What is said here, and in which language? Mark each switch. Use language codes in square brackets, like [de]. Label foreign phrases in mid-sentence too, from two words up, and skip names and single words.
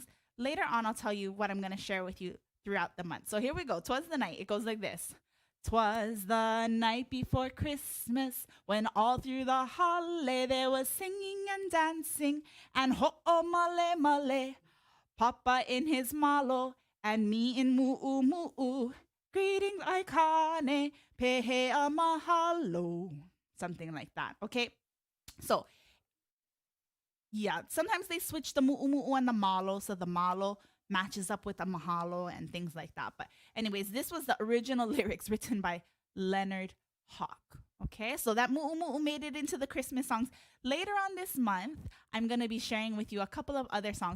[en] Later on, I'll tell you what I'm going to share with you throughout the month. So here we go. 'Twas the night. It goes like this. 'Twas the night before Christmas when all through the hale there was singing and dancing and [haw] ho'o male male. [en] Papa in his malo and me in Muʻumuʻu. [haw] Greetings aikane pehe a mahalo. [en] Something like that. Okay. So yeah, sometimes they switch the mu'umu'u and the malo, so the malo matches up with the mahalo and things like that. But anyways, this was the original lyrics written by Leonard Hawk. Okay, so that mu'umu'u made it into the Christmas songs. Later on this month, I'm going to be sharing with you a couple of other songs.